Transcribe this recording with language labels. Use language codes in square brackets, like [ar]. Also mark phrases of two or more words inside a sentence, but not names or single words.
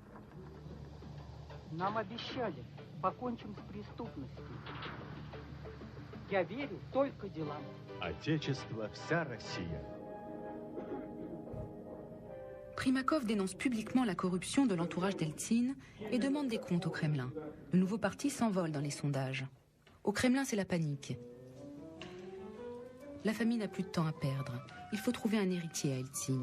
[ru] Нам обещали, покончим с преступностью. Я верю только делам. Отечество, вся Россия. [fr] Primakov dénonce publiquement la corruption de l'entourage d'Eltsine et demande des comptes au Kremlin. Le nouveau parti s'envole dans les sondages. Au Kremlin, c'est la panique. La famille n'a plus de temps à perdre. Il faut trouver un héritier à Eltsine.